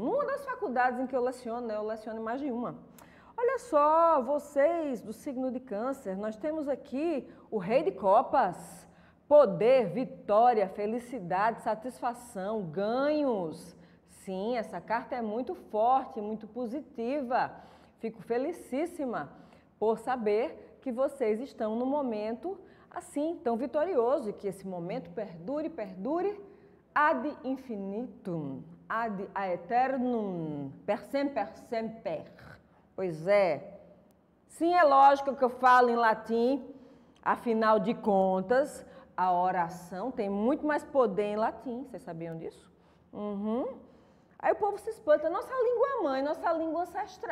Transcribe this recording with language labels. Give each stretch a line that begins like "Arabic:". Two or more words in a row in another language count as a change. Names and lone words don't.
Portuguese: Numa das faculdades em que eu leciono, né? Eu leciono em mais de uma. Olha só, vocês do signo de Câncer, nós temos aqui o Rei de Copas, poder, vitória, felicidade, satisfação, ganhos. Sim, essa carta é muito forte, muito positiva. Fico felicíssima por saber que vocês estão num momento assim, tão vitorioso, e que esse momento perdure
Latin: ad infinitum, ad aeternum, per semper.
Portuguese: Pois é. Sim, é lógico que eu falo em latim, afinal de contas, a oração tem muito mais poder em latim. Vocês sabiam disso? Aí o povo se espanta, nossa língua mãe, nossa língua ancestral.